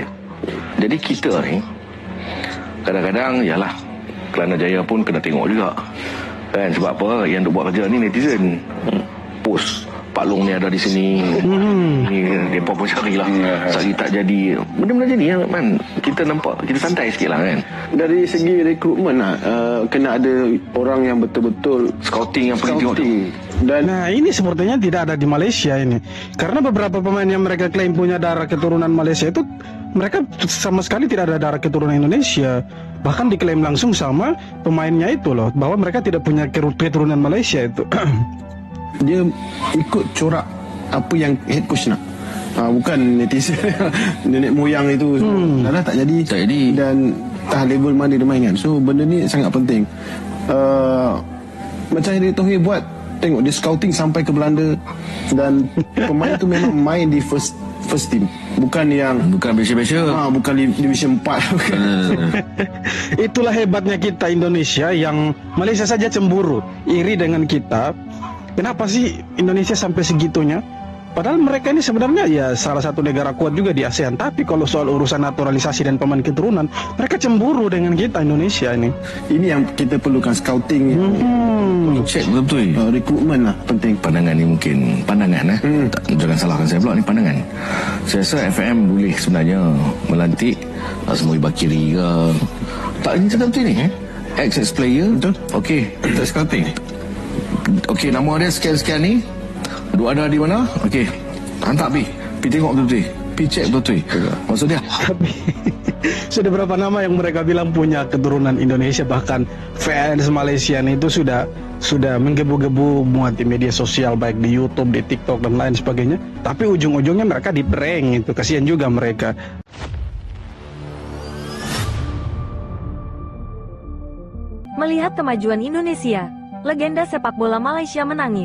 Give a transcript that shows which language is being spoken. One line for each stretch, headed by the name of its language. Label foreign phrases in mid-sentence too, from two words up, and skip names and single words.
Malay: Jadi kita ni kadang-kadang yalah, Kelana Jaya pun kena tengok juga kan, sebab apa yang duk buat kerja ni netizen post Pak Long ni ada di sini, ni depa pun carilah sehari tak jadi, benda-benda jadi kan. Kita nampak, kita santai sikit lah kan. Dari segi rekrutmen lah, kena ada orang yang betul-betul scouting yang pergi tengok tu.
Indonesian: Dan ini sepertinya tidak ada di Malaysia ini. Karena beberapa pemain yang mereka klaim punya darah keturunan Malaysia itu, mereka sama sekali tidak ada darah keturunan Indonesia. Bahkan diklaim langsung sama pemainnya itu loh, bahwa mereka tidak punya keturunan Malaysia itu.
Malay: Dia ikut corak apa yang
English: head coach
Malay: nak. Bukan netizen nenek moyang itu dah tak jadi. Dan level mana dia main kan. So benda ni sangat penting. Macam Erick Thohir buat, tengok dia scouting sampai ke Belanda. Dan pemain tu memang main di
English: first team,
Malay: bukan biasa-biasa, bukan division 4.
Indonesian: Itulah hebatnya kita Indonesia, yang Malaysia saja cemburu, iri dengan kita. Kenapa sih Indonesia sampai segitunya? Padahal mereka ini sebenarnya ya salah satu negara kuat juga di ASEAN. Tapi kalau soal urusan naturalisasi dan pemain keturunan, mereka cemburu dengan kita Indonesia ini.
Malay: Ini yang kita perlukan, scouting. Cek betul-betul. Rekrutmen lah penting. Pandangan ni mungkin pandangan jangan salahkan saya pula, ni pandangan. Saya rasa FM boleh sebenarnya melantik Azmuri Bakiri ke. Tak, ini cakap betul ni
English: ex player.
Malay: Betul. Okey, kita scouting. Okey, nama dia sekian-sekian ni. Dua ada di mana? Okey, hantar pergi tengok betul-betul. Pergi cek betul-betul. Maksud dia.
Indonesian: Tapi sudah berapa nama yang mereka bilang punya keturunan Indonesia, bahkan fans Malaysia itu sudah menggebu-gebu muat di media sosial, baik di YouTube, di TikTok dan lain sebagainya. Tapi ujung-ujungnya mereka di-prank itu, kasihan juga mereka. Melihat kemajuan Indonesia, legenda sepak bola Malaysia menangis.